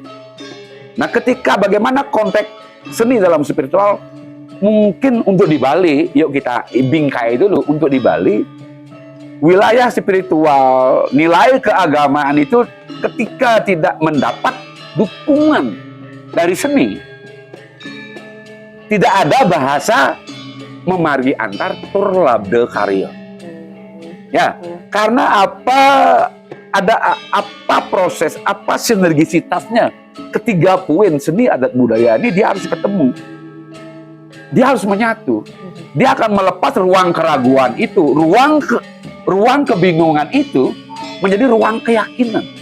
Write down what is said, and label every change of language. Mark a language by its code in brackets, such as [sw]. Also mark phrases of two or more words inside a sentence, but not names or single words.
[id] Nah, ketika bagaimana konteks seni dalam spiritual, mungkin untuk di Bali, yuk kita bingkai dulu untuk di Bali. Wilayah spiritual, nilai keagamaan itu ketika tidak mendapat dukungan dari seni, tidak ada bahasa [ban] memargi antar tur labde karya. [id] Ya, karena apa proses, apa sinergisitasnya ketiga poin seni adat budaya ini dia harus ketemu. Dia harus menyatu. Dia akan melepas ruang keraguan itu, ruang kebingungan itu menjadi ruang keyakinan.